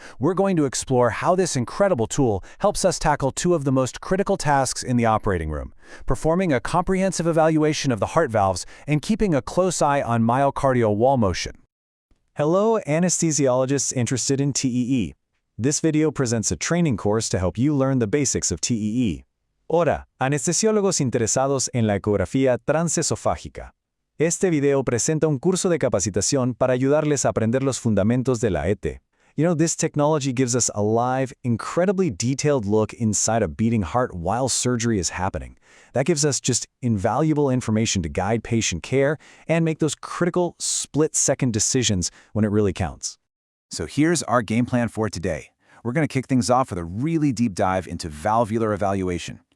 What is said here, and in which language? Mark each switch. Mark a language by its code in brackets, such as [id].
[en] We're going to explore how this incredible tool helps us tackle two of the most critical tasks in the operating room, performing a comprehensive evaluation of the heart valves and keeping a close eye on myocardial wall motion. Hello, anesthesiologists interested in TEE. This video presents a training course to help you learn the basics of TEE. [es] Hola, anestesiólogos interesados en la ecografía transesofágica. Este video presenta un curso de capacitación para ayudarles a aprender los fundamentos de la ET. [en] This technology gives us a live, incredibly detailed look inside a beating heart while surgery is happening. That gives us just invaluable information to guide patient care and make those critical split-second decisions when it really counts. So here's our game plan for today. We're going to kick things off with a really deep dive into valvular evaluation.